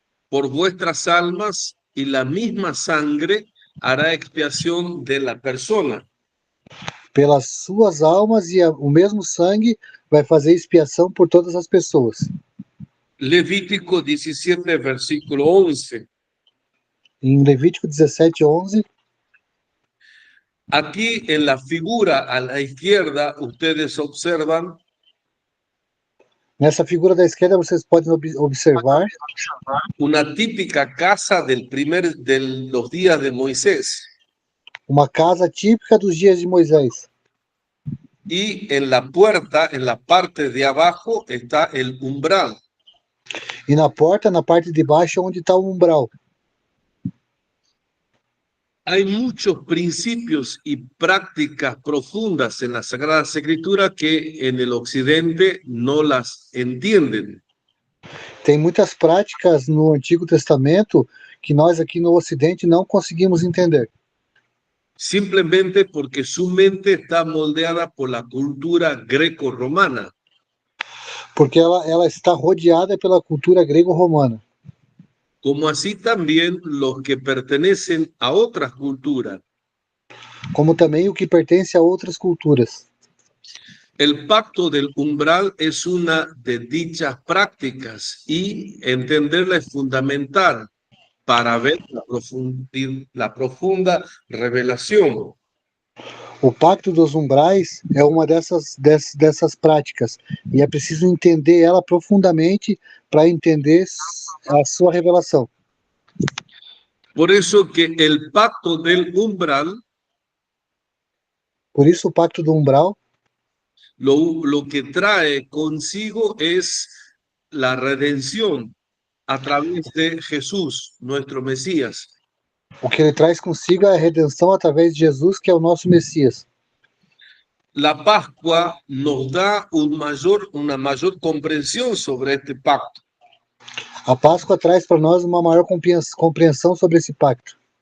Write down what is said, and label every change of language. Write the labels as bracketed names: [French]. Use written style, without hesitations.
[Spanish] Por vuestras almas, y la misma sangre hará expiación de la persona. [Portuguese] Pelas suas almas, e o mesmo sangue vai fazer expiação por todas as pessoas. [Spanish] Levítico 17, versículo 11. [Portuguese] Em Levítico 17:11, [Spanish] Aquí en la figura a la izquierda, ustedes observan [Portuguese] nessa figura da esquerda vocês podem observar [Spanish] una típica casa de los días de Moisés. [Portuguese] uma casa típica dos dias de Moisés. [Spanish] Y en la puerta, en la parte de abajo, está el umbral. [Portuguese] E na porta, na parte de baixo, é onde está o umbral. [Spanish] Hay muchos principios y prácticas profundas en la Sagrada Escritura que en el Occidente no las entienden. [Portuguese] Tem muitas práticas no Antigo Testamento que nós aqui no Ocidente não conseguimos entender. [Spanish] Simplemente porque su mente está moldeada por la cultura greco-romana. [Portuguese] Porque ela está rodeada pela cultura grego-romana. [Spanish] Como así también los que pertenecen a otras culturas. [Portuguese] Como também o que pertence a outras culturas. [Spanish] El pacto del umbral es una de dichas prácticas y entenderla es fundamental para ver la profunda revelación. [Portuguese] O pacto dos umbrais é uma dessas práticas e é preciso entender ela profundamente para entender a sua revelação. [Spanish] Por eso que el pacto del umbral, [Portuguese] Por isso o pacto do umbral, [Spanish] lo que trae consigo es la redención a través de Jesús, nuestro Mesías. [Portuguese] o que ele traz consigo é a redenção através de Jesus, que é o nosso Messias. [Spanish] La Pascua nos da una mayor comprensión sobre este pacto. [Portuguese] A Páscoa traz para nós uma maior compreensão sobre esse pacto,